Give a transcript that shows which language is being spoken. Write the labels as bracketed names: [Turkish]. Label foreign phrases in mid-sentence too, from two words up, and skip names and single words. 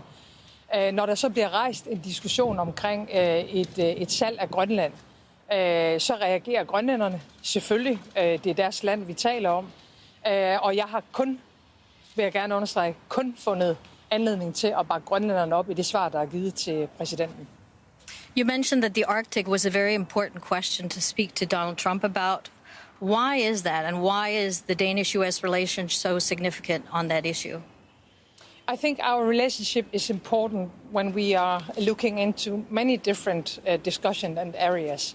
[Danish] Når der så bliver rejst en diskussion omkring et salg af Grønland, så reagerer grønlænderne selvfølgelig. Det er deres land, vi taler om. Og jeg har vil jeg gerne understrege, kun fundet anledning til at bakke grønlænderne op i det svar, der er givet til præsidenten. [English] You mentioned that the Arctic was a very important question to speak to Donald Trump about. Why is that, and why is the Danish-US relationship so significant on that issue? I think our relationship is important when we are looking into many different discussion and areas.